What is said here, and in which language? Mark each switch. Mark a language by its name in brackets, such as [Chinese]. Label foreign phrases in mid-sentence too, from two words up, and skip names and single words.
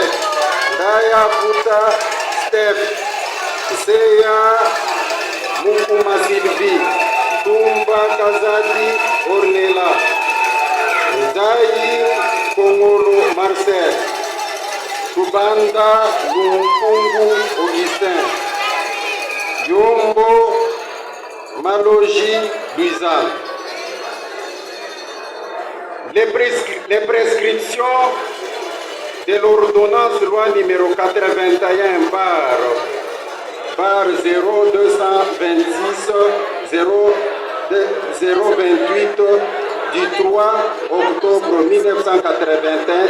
[French] Daya Puta Steph, Seya Mukuma Silvi, Tumba Kazadi Ornella, Ndayi Kongolo Marcel, Tubanda Lumpungu Augustin, Yombo Maloji Luisanne. Les prescriptions de l'ordonnance loi numéro 81 par 0226 028 du 3 octobre 1981